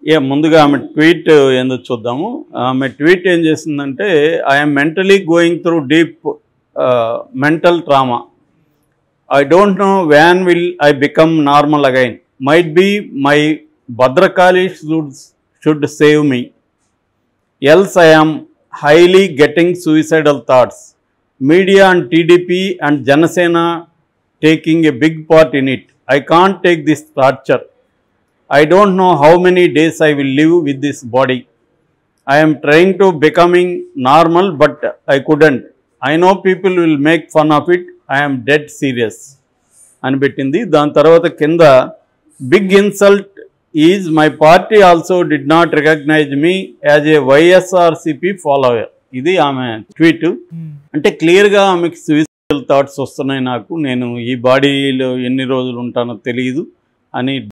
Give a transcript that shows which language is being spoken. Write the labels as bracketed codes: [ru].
[te] ముందుగా ఆమె ట్వీట్ ఏందో చూద్దాము. ఆమె ట్వీట్ ఏం చేసిందంటే, [en] I'm mentally going through deep mental trauma. I don't know when will I become normal again. Might be my Bhadrakali should save me. Else I am highly getting suicidal thoughts. Media and TDP and Janasena taking a big part in it. I can't take this torture. I don't know how many days I will live with this body. I am trying to becoming normal, but I couldn't. I know people will make fun of it. I am dead serious. [te] అని పెట్టింది. దాని తర్వాత కింద [en] Big insult is my party also did not recognize me as a YSRCP follower. [te] ఇది ఆమె tweet. అంటే క్లియర్గా ఆమెకి సూయిసైడల్ థాట్స్ వస్తున్నాయి, నాకు నేను ఈ బాడీలో ఎన్ని రోజులు ఉంటానో తెలియదు అని.